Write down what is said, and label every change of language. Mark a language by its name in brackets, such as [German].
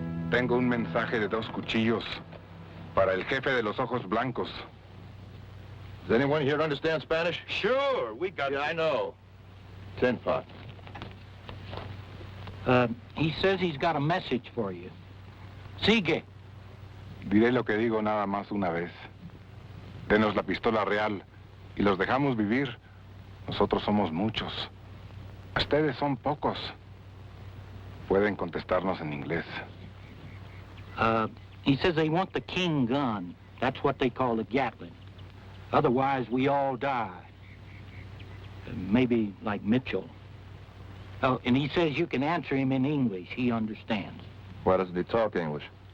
[Spanish] Tengo un mensaje de 2 cuchillos para el jefe de los ojos blancos. [English] Does anyone here understand Spanish? Sure, we got it. I know. Tin Pot. He says he's got a message for you. [Spanish] Sigue. Diré lo que digo nada más una vez. Denos la pistola real y los dejamos vivir. Nosotros somos muchos. Ustedes son pocos. Pueden contestarnos en inglés. [English] He says they want the King gun. That's what they call the Gatling. Otherwise, we all die. Maybe like Mitchell. Oh, and he says you can answer him in English. He understands. Why doesn't he talk English?